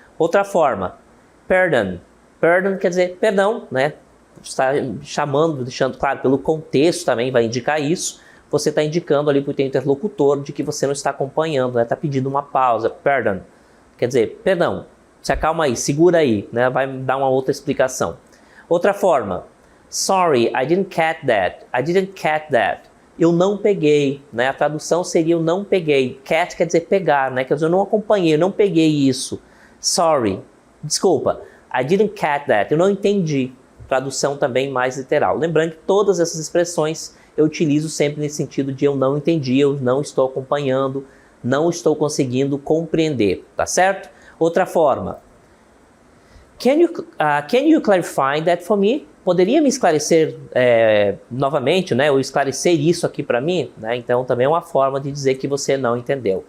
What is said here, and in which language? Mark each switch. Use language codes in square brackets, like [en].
[pt] Outra forma, pardon. Pardon quer dizer perdão, né? Está chamando, deixando claro, pelo contexto também vai indicar isso. Você está indicando ali para o teu interlocutor de que você não está acompanhando, né? Está pedindo uma pausa, pardon. Quer dizer, perdão, se acalma aí, segura aí, né? Vai dar uma outra explicação. Outra forma, [en] sorry, I didn't catch that. I didn't catch that. [pt] Eu não peguei, né? A tradução seria eu não peguei. Catch quer dizer pegar, né? Quer dizer, eu não acompanhei, eu não peguei isso. [en] Sorry, [pt] desculpa, [en] I didn't catch that. [pt] Eu não entendi. Tradução também mais literal. Lembrando que todas essas expressões eu utilizo sempre nesse sentido de eu não entendi, eu não estou acompanhando, não estou conseguindo compreender, tá certo? Outra forma. [en] Can you clarify that for me? [pt] Poderia me esclarecer novamente, né? Ou esclarecer isso aqui para mim? Né? Então também é uma forma de dizer que você não entendeu.